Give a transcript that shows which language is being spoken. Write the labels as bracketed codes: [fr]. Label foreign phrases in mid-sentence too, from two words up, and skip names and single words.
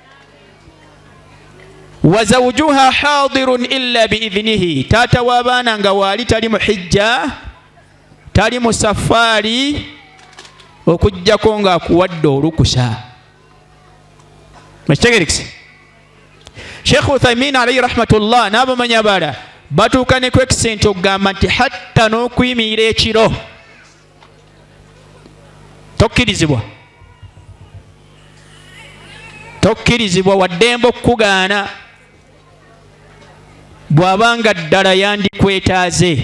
[ar] وزوجها حاضر إلا بإذنه, [lg] taata w'abaana nga waali tali mu hijja, tali mu safaari, okujjako ng'akuwadde olukusa. Mukitegerekese? Sheikh Uthaymin [ar] عليه رحمة الله [lg] n'abamanyi abala batuuka ne ku ekisente okugamba nti hatta n'okuyimirira ekiro tokkirizibwa, tokkirizibwa waddembe okukugaana bw'abanga ddala yandikwetaaze.